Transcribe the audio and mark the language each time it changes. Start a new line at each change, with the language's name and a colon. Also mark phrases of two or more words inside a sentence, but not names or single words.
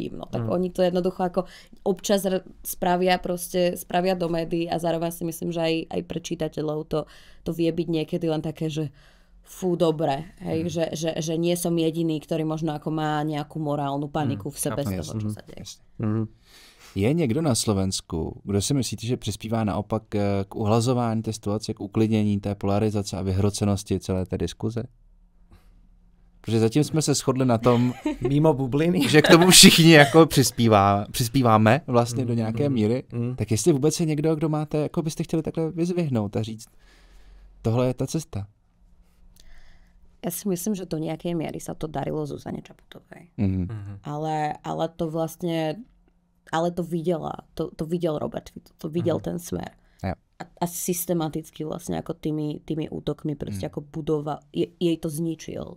Slovak: No tak oni to jednoducho ako občas spravia do médií a zároveň si myslím, že aj pre čitateľov to vie byť niekedy len také, že fú, dobre, hej, že nie som jediný, ktorý možno ako má nejakú morálnu paniku v sebe z toho, čo sa deje.
Czech: Je někdo na Slovensku, kdo si myslíte, že přispívá naopak k uhlazování té situace, k uklidnění té polarizace a vyhrocenosti celé té diskuze? Protože zatím jsme se shodli na tom, mimo bubliny, že k tomu všichni jako přispíváme vlastně do nějaké míry. Tak jestli vůbec je někdo, kdo máte, jako byste chtěli takhle vyzvihnout a říct, tohle je ta cesta.
Slovak: Ja si myslím, že do nejakej miery sa to darilo Zuzane Čaputovej. Ale to vlastne to videl Robert Fico, to videl ten smer. Ja. A systematicky vlastne ako tými útokmi proste ako budova, jej to zničil.